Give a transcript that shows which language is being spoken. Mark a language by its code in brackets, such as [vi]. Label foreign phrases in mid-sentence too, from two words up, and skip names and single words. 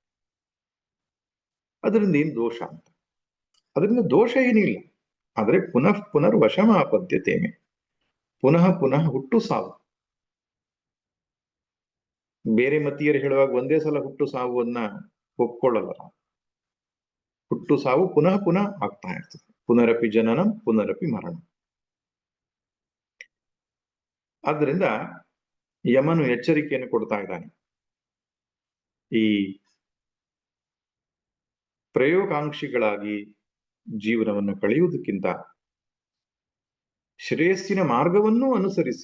[kn] ಅದರಿಂದ ಏನು ದೋಷ ಅಂತ? ಅದರಿಂದ ದೋಷ ಏನಿಲ್ಲ. ಆದ್ರೆ [sa] ಪುನಃ ಪುನರ್ ವಶಮಾಪದ್ಯತೇನೆ, [kn] ಪುನಃ ಪುನಃ ಹುಟ್ಟು ಸಾವು. ಬೇರೆ ಮತೀಯರು ಹೇಳುವಾಗ ಒಂದೇ ಸಲ ಹುಟ್ಟು ಸಾವನ್ನ ಒಪ್ಕೊಳ್ಳಲ್ಲ. ಹುಟ್ಟು ಸಾವು ಪುನಃ ಪುನಃ ಆಗ್ತಾ ಇರ್ತದೆ. [sa] ಪುನರಪಿ ಜನನಂ ಪುನರಪಿ ಮರಣ. [kn] ಆದ್ದರಿಂದ ಯಮನು ಎಚ್ಚರಿಕೆಯನ್ನು ಕೊಡ್ತಾ ಇದ್ದಾನೆ. ಈ ಪ್ರಯೋಗಾಂಕ್ಷಿಗಳಾಗಿ ಜೀವನವನ್ನು ಕಳೆಯುವುದಕ್ಕಿಂತ ಶ್ರೇಯಸ್ಸಿನ ಮಾರ್ಗವನ್ನೂ ಅನುಸರಿಸಿ.